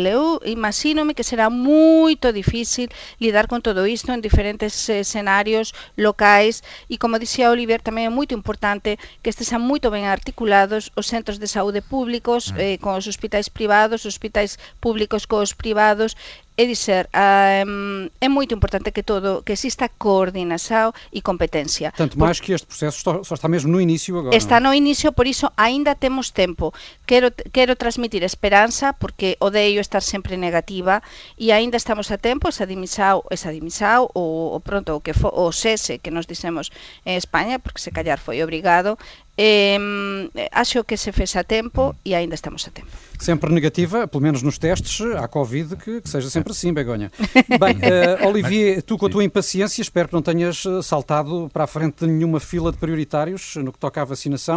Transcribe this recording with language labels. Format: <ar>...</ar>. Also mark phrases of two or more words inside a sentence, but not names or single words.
<gl>Eu imagínome que será moito difícil lidar con todo isto en diferentes escenarios locais, e como dixía Olivier, tamén é moito importante que estesen moito ben articulados os centros de saúde públicos con os hospitais privados, os hospitais públicos cos privados. É dizer, é moito importante que exista coordinação e competência.</gl> <pt>Tanto mais que este processo só está mesmo no início agora.</pt> <gl>Está no início, por iso ainda temos tempo. Quero transmitir esperanza, porque odeio estar sempre negativa, e ainda estamos a tempo. Esa dimisión, ou pronto, o cese que nos dixemos en España, porque se callar foi obrigado, acho que se fez a tempo e ainda estamos a tempo.</gl> <pt>Sempre negativa, pelo menos nos testes, à Covid, que seja sempre assim, Begonha. Bem, Olivier, tu com a tua impaciência, espero que não tenhas saltado para a frente de nenhuma fila de prioritários no que toca à vacinação.</pt>